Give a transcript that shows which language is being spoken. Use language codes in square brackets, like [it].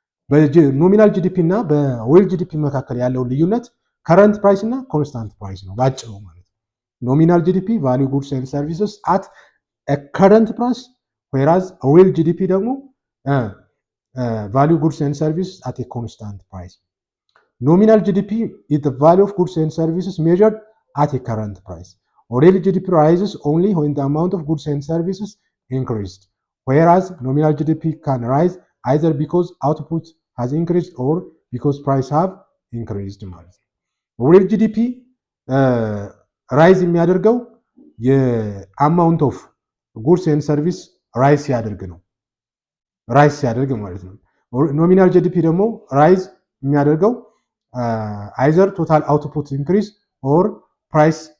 [am] በኖሚናል ጂዲፒ እና በሪል ጂዲፒ መካከል ያለው ልዩነት ከረንት ፕራይስ እና ኮንስታንት ፕራይስ ነው ባጭሩ ማለት ነው። [en] ኖሚናል ጂዲፒ ቫልዩ ጉድስ ኤንድ ሰርቪስስ አት ኤ ከረንት ፕራይስ whereas real GDP ደግሞ value goods and services at a constant price. Nominal GDP is the value of goods and services measured at a current price. Real GDP rises only when the amount of goods and services increased, whereas nominal GDP can rise either because output has increased or because price have increased [am] ማለት ነው። [en] Real GDP [am] ራይዝ የሚያደርገው የአማውንት ኦፍ ጉድስ ኤንድ ሰርቪስ ራይዝ ሲያደርግ ነው። ራይዝ ሲያደርግ ማለት ነው። [en] ኖሚናል ጂዲፒ ደግሞ ራይዝ የሚያደርገው አይዘር ቶታል አውትፑት ኢንክሪዝ ኦር ፕራይስ